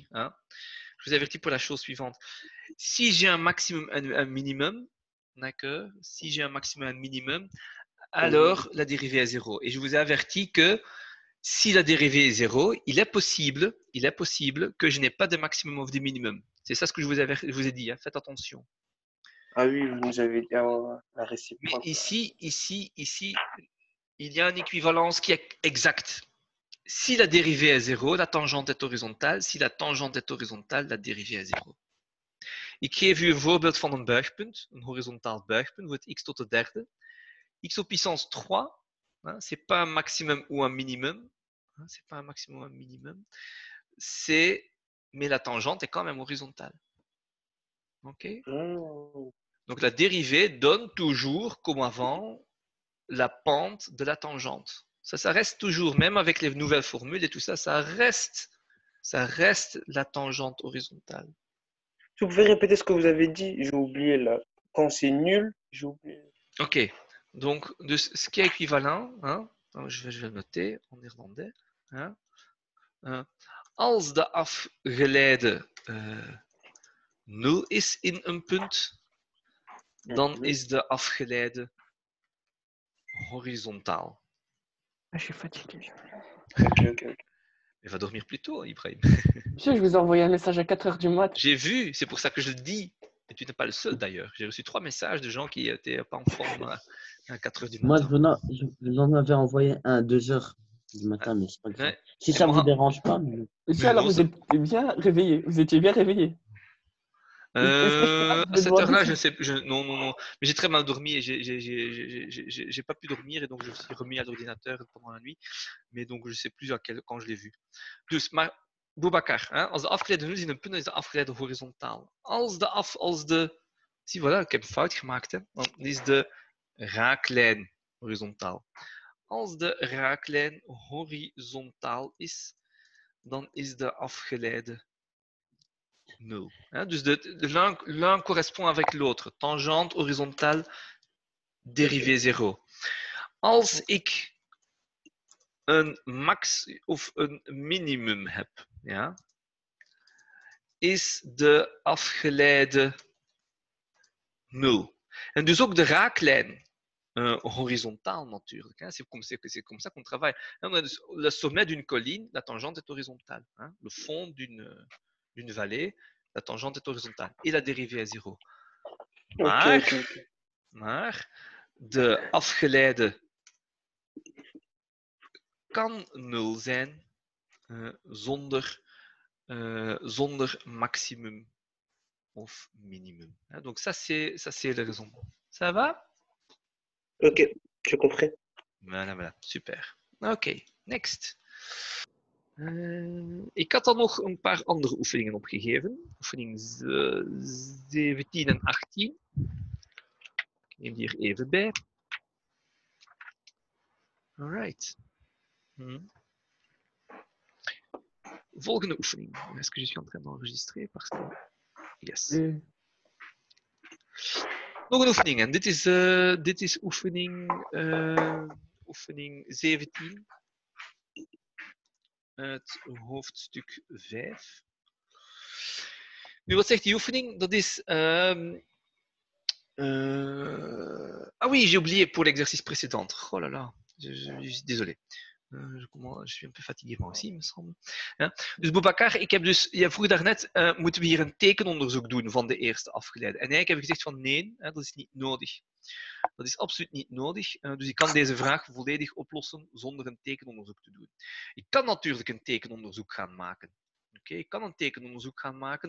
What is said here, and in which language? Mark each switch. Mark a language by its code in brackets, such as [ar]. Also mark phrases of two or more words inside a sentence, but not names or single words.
[fr] Je vous ai averti pour la chose suivante. Si j'ai un maximum, un minimum, d'accord, si j'ai un maximum, un minimum, alors la dérivée est 0. Et je vous ai averti que si la dérivée est 0, il est possible que je n'ai pas de maximum of the minimum. C'est ça ce que je vous ai dit, faites attention. Ah oui, vous nous avez dit la réciproque. Mais ici, il y a une équivalence qui est exacte. Si la dérivée est 0, la tangente est horizontale. Si la tangente est horizontale, la dérivée est 0. [nl] Ik geef u een voorbeeld van een buigpunt, een horizontaal buigpunt, voor het x tot de derde. [fr] X op puissance 3, c'est pas un maximum ou un minimum. C'est pas un maximum ou un minimum. Mais la tangente est quand même horizontale. Ok. Oh. Donc la dérivée donne toujours, comme avant, la pente de la tangente. Ça reste toujours, même avec les nouvelles formules et tout ça, ça reste la tangente horizontale. Si vous pouvez répéter ce que vous avez dit, j'ai oublié là. Quand c'est nul, j'ai oublié. Ok, donc ce qui est équivalent, hein, je vais le noter en néerlandais. Hein, [nl] als de afgeleide 0 is in een punt, dan is de afgeleide horizontaal. [fr] Ah, je suis fatigué. Ok. Il va dormir plus tôt, Ibrahim. Monsieur, je vous ai envoyé un message à 4h du mat. J'ai vu, c'est pour ça que je le dis. Et tu n'es pas le seul d'ailleurs. J'ai reçu 3 messages de gens qui n'étaient pas en forme à 4 heures du Moi, matin. je vous en avais envoyé un à 2 heures du matin, mais c'est pas grave. Ouais. Si Et ça vous moi- dérange pas, mais... Monsieur, Mais alors non, vous étiez bien réveillé. Vous étiez bien réveillé. Est-ce que je peux à vous cette demander heure-là, si... je sais, non. Mais j'ai très mal dormi et j'ai pas pu dormir et donc je me suis remis à l'ordinateur pendant la nuit. Mais donc je sais plus quand je l'ai vu. [nl] Dus, maar Boubacar, hein, als de afgeleide nul is in een punt, dan is de afgeleide horizontaal. Als de... Zie, voilà, ik heb een fout gemaakt. Hè. Dan is de raaklijn horizontaal. Als de raaklijn horizontaal is, dan is de afgeleide nul. [fr] Dus l'un correspond avec l'autre. Tangente, horizontale, dérivée 0. [nl] Als ik een max of een minimum heb, ja, is de afgeleide 0. En dus ook de raaklijn horizontaal natuurlijk. [fr] C'est comme ça qu'on travaille. Dus le sommet d'une colline, la tangente est horizontale. Le fond d'une vallée, la tangente est horizontale. Et la dérivée est 0. [nl] Maar de afgeleide kan 0 zijn zonder maximum of minimum. [fr] Donc ça c'est le raisonnement. Ça va? Ok, j'ai compris. Voilà, super. [nl] Oké, next. Ik had dan nog een paar andere oefeningen opgegeven. Oefening 17 en 18. Ik neem die er even bij. Alright. Volgende oefening. [fr] Est-ce que je suis en train d'enregistrer? Parce que... [nl] Yes. Nog een oefening. En dit is oefening 17. Het hoofdstuk 5. Nu, wat zegt die oefening? Dat is... [fr] Ah oui, j'ai oublié pour l'exercice précédent. Oh là là, je suis désolé. Je suis un peu fatigué moi aussi, me semble. [nl] Ja. Dus Boubacar, je vroeg daarnet, moeten we hier een tekenonderzoek doen van de eerste afgeleide? En eigenlijk heb ik gezegd van nee, dat is niet nodig. Dat is absoluut niet nodig. Dus ik kan deze vraag volledig oplossen zonder een tekenonderzoek te doen. Ik kan natuurlijk een tekenonderzoek gaan maken. Ik kan een tekenonderzoek gaan maken.